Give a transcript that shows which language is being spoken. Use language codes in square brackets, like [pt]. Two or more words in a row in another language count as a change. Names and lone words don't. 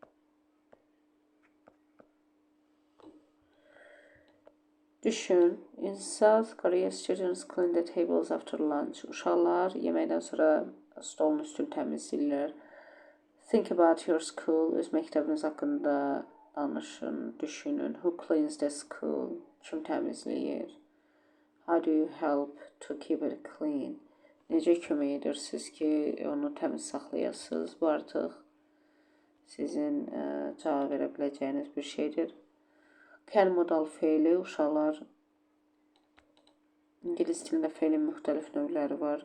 [en] Düşün, in South Korea students clean the tables after lunch. [az] Uşaqlar yeməkdən sonra stolun üstünü təmizləyirlər. [en] Think about your school. [az] Öz məktəbiniz haqqında danışın, düşünün. [en] Who cleans the school? [az] Kim təmizləyir? [en] How do you help to keep it clean? [az] Necə kömək edirsiniz ki, onu təmiz saxlayasınız? Bu artıq sizin cavab verə biləcəyiniz bir şeydir. Can modal feili, uşaqlar İngilis dilində feilin müxtəlif növləri var.